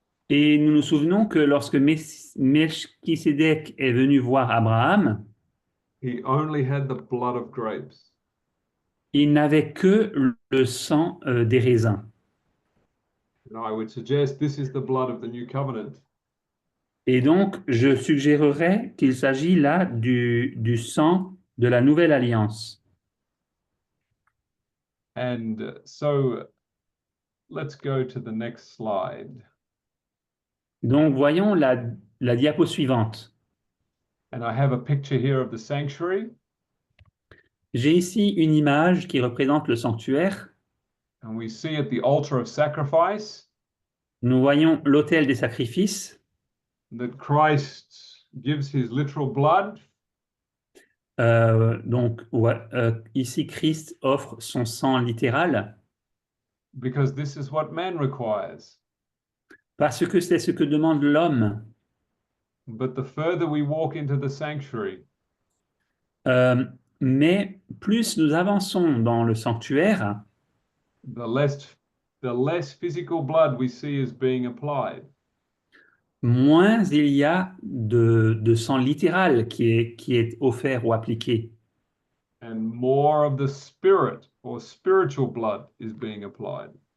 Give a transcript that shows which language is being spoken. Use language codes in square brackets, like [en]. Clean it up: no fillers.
[fr] Et nous nous souvenons que lorsque Melchisédek est venu voir Abraham, [en] he only had the blood of grapes. [fr] il n'avait que le sang des raisins. [en] And I would suggest this is the blood of the new covenant. [fr] Et donc, je suggérerais qu'il s'agit là du sang de la nouvelle alliance. [en] And so let's go to the next slide. [fr] Donc, voyons la diapo suivante. [en] And I have a picture here of the sanctuary. [fr] J'ai ici une image qui représente le sanctuaire. [en] And we see at the altar of sacrifice [fr] Nous voyons l'autel des sacrifices. [en] that Christ gives his literal blood. [fr] Donc, ici, Christ offre son sang littéral [en] Because this is what man requires. [fr] parce que c'est ce que demande l'homme. [en] But the further we walk into the sanctuary, [fr] Mais plus nous avançons dans le sanctuaire, [en] the less physical blood we see is being applied. [fr] moins il y a de sang littéral qui est offert ou appliqué. [en] And more of the spirit or spiritual blood is being applied.